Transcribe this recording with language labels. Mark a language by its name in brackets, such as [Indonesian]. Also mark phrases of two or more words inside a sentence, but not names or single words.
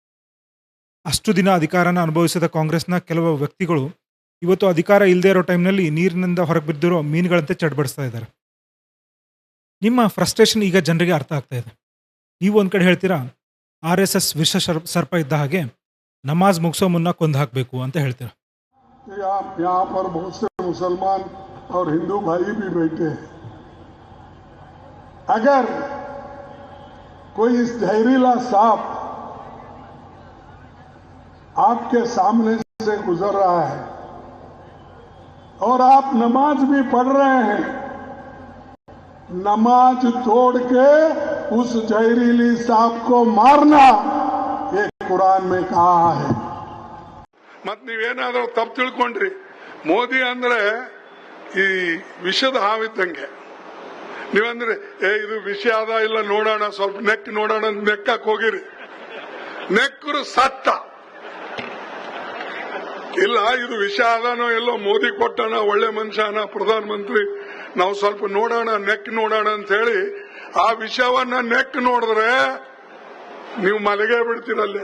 [Kannada] ಅಷ್ಟು ದಿನ ಅಧಿಕಾರನ ಅನುಭವಿಸಿದ ಕಾಂಗ್ರೆಸ್ನ ಕೆಲವು ವ್ಯಕ್ತಿಗಳು ಇವತ್ತು ಅಧಿಕಾರ ಇಲ್ಲದೆ ಇರೋ ಟೈಮ್ನಲ್ಲಿ ನೀರಿನಿಂದ ಹೊರಗೆ ಬಿದ್ದಿರೋ ಮೀನುಗಳಂತೆ ಚಡ್ಬಡಿಸ್ತಾ ಇದ್ದಾರೆ. ನಿಮ್ಮ ಫ್ರಸ್ಟ್ರೇಷನ್ ಈಗ ಜನರಿಗೆ ಅರ್ಥ ಆಗ್ತಾ ಇದೆ. ನೀವು ಒಂದು ಕಡೆ ಹೇಳ್ತೀರಾ, RSS ವಿಷ ಸರ್ಪ ಇದ್ದ ಹಾಗೆ ನಮಾಜ್ ಮುಗಿಸೋ ಮುನ್ನ ಕೊಂದು ಹಾಕಬೇಕು ಅಂತ ಹೇಳ್ತೀರಾ. [Hindi] यहाँ पर बहुत से मुसलमान और हिंदू भाई भी बैठे हैं. अगर कोई इस जहरीला सांप आपके सामने से गुजर रहा है और आप नमाज भी पढ़ रहे हैं, नमाज तोड़ के उस जहरीली सांप को मारना, ये कुरान में कहा है. [Kannada] ಮತ್ ನೀವೇನಾದ್ರೂ ತಪ್ಪು ತಿಳ್ಕೊಂಡ್ರಿ, ಮೋದಿ ಅಂದ್ರೆ ಈ ವಿಷದ ಹಾವಿದ್ದಂಗೆ. ನೀವಂದ್ರೆ ಇದು ವಿಷ ಅದ ಇಲ್ಲ ನೋಡೋಣ, ಸ್ವಲ್ಪ ನೆಕ್ ನೋಡೋಣ ನೆಕ್ಕಕ್ ಹೋಗಿರಿ, ನೆಕ್ಕರು ಸತ್ತ. ಇಲ್ಲ ಇದು ವಿಷ ಅದಾನೋ ಎಲ್ಲೋ ಮೋದಿ ಕೊಟ್ಟಣ, ಒಳ್ಳೆ ಮನುಷ್ಯನ ಪ್ರಧಾನಮಂತ್ರಿ, ನಾವು ಸ್ವಲ್ಪ ನೋಡೋಣ ನೆಕ್ ನೋಡೋಣ ಅಂತ ಹೇಳಿ ಆ ವಿಷಯವನ್ನ ನೆಕ್ ನೋಡಿದ್ರೆ ನೀವು ಮಲಗೇ ಬಿಡ್ತೀರಲ್ಲೇ.